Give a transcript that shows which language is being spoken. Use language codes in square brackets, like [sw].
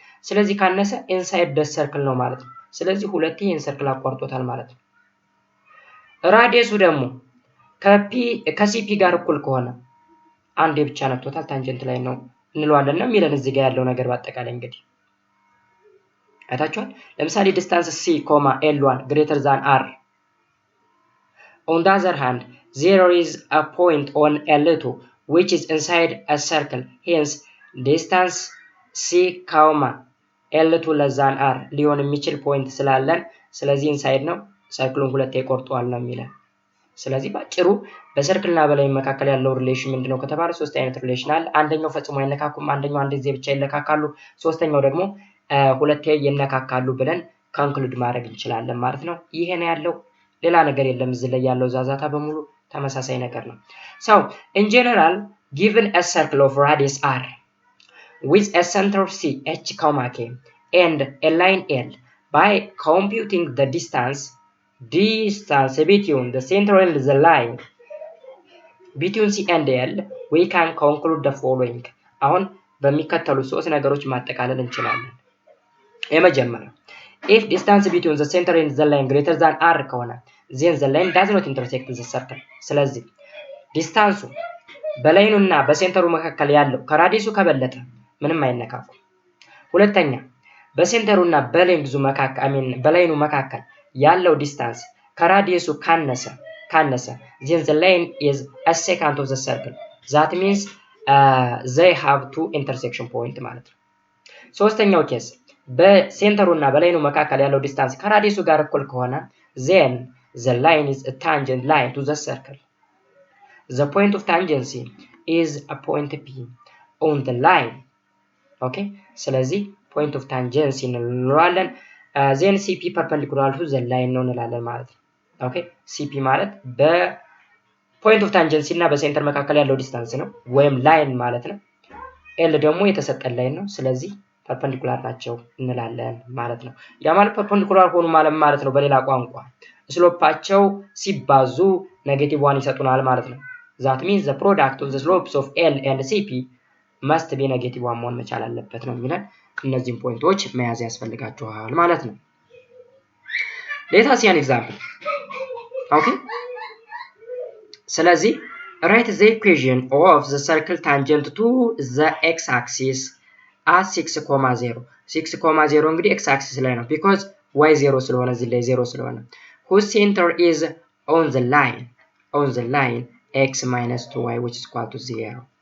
[am] ስለዚህ ካነሰ ኢንሳይድ ደ ሰርክል ነው ማለት ነው። ስለዚህ ሁለቴ ይሄን ሰርክል አቋርጦታል ማለት ነው። ራዲየሱ ደግሞ ከሲፒ ጋር እኩል ከሆነ አንዴ ብቻ ነክቶታል ታንጀንት ላይ ነው እንለዋለን ነው የሚለን እዚህ ጋር ያለው ነገር በአጠቃላይ እንግዲህ አይታችኋል። ለምሳሌ ዲስታንስ c, l1 greater than r. [en] On the other hand, there is a point on l2 which is inside a circle. Hence, distance c, l2 less than r [am] ሊሆን የሚችል ፖይንት ስላለን ስለዚህ ኢንሳይድ ነው ሰርክሉን ሁለቴ ቆርጧል ነው የሚለን። ስለዚህ ባጭሩ በሰርክልና በላይ መካከል ያለው ሪሌሽን ምንድነው ከተባለ ሶስት አይነት ሪሌሽን አለ። አንደኛው ፈጽሞ አይነካኩም፣ አንደኛው አንድ ጊዜ ብቻ ይለካካሉ፣ ሶስተኛው ደግሞ ሁለቴ ይነካካሉ ብለን ኮንክሉድ ማድረግ እንችላለን ማለት ነው። ይሄ ነው ያለው፣ ሌላ ነገር የለም። እዚህ ላይ ያለው ዛዛታ በሙሉ ተመሳሳይ ነገር ነው። [en] So in general, given a circle of radius r with a center c, h, k and a line l, by computing the distance between the center and the line between c and l, we can conclude the following. [am] አሁን በሚከተሉ ሶስት ነገሮች ማጠቃለል እንችላለን። [en] የመጀመሪያው if distance between the center and the line greater than r ከሆነ then the line does not intersect the circle. [am] ስለዚህ ዲስታንሱ በላይኑና በሴንተሩ መካከል ያለው ከራዲየሱ ከበለጠ ምንም አይነካኩ። ሁለተኛ በሴንተሩና በሌንግዙ መካከል በላይኑ መካከል ያለው ዲስታንስ ከራዲየሱ ካነሰ [en] then the line is a secant of the circle. That means they have two intersection point ማለት ነው። [am] ሶስተኛው ኬስ በሴንተሩና በላይኑ መካከል ያለው ዲስታንስ ከራዲየሱ ጋር እኩል ከሆነ [en] then the line is a tangent line to the circle. The point of tangency is a point P on the line. Okay? [am] ስለዚህ point of tangency እንለዋለን። [en] then CP perpendicular to the line [am] ነው እንላለን ማለት ነው። ኦኬ CP ማለት በፖይንት ኦፍ ታንጀንሲ እና በሴንተር መካከል ያለው ዲስታንስ ነው ወይም ላይን ማለት ነው። ኤል ደግሞ የተሰጠን ላይን ነው። ስለዚህ ፐርፐንዲኩላር ናቸው እንላለን ማለት ነው። ያ ማለት ፐርፐንዲኩላር ሆኑ ማለት ነው በሌላ ቋንቋ ስሎፓቸው ሲባዙ ኔጌቲቭ 1 ይሰጡናል ማለት ነው። [en] that means the product of the slopes of L and CP must be negative 1 [am] መሆን መቻል አለበት ነው የሚለን። እነዚህን ፖይንቶች መያዝ ያስፈልጋቸዋል ማለት ነው። [en] let us see an example. Okay? ስለዚህ write the equation of the circle tangent to the x-axis at 6,0. [am] 6,0 እንግዲህ x-axis ላይ ነው [en] because y 0 ስለሆነ እዚህ ላይ 0 ስለሆነ whose center is on the line x minus 2y which is equal to 0.